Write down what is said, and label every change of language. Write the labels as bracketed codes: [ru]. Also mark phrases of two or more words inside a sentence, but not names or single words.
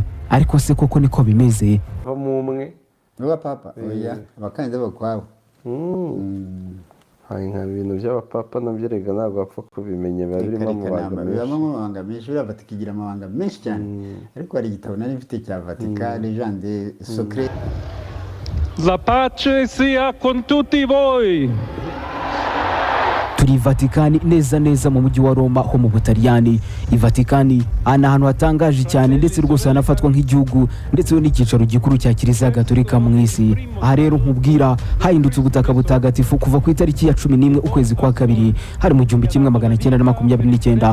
[rw] Ariko se koko niko bimeze? Bamumwe n'aba papa oya abakandida bakwabo. Hari nka bintu by'abapapa nabyo rega ntabwo bapfa kubimenye, babirimo amabanga menshi, Vatikani igira amabanga menshi cyane. Ariko hari igitabo nari mfite cya Vatikani Jean de Secret. [it] La pace sia con tutti voi. [rw] Turi Vatikani neza mu mujyi wa Roma ho mu Butaliyani. Vatikani ana ahantu hatangaje cyane ndetse rwose hanafatwa nk'igihugu ndetse n'icyicaro gikuru cya Kiliziya Gatolika mu isi. Aha rero nkubwira hahindutse ubutaka butagatifu kuva ku itariki ya 11 ukwezi kwa kabiri hari mu 1929.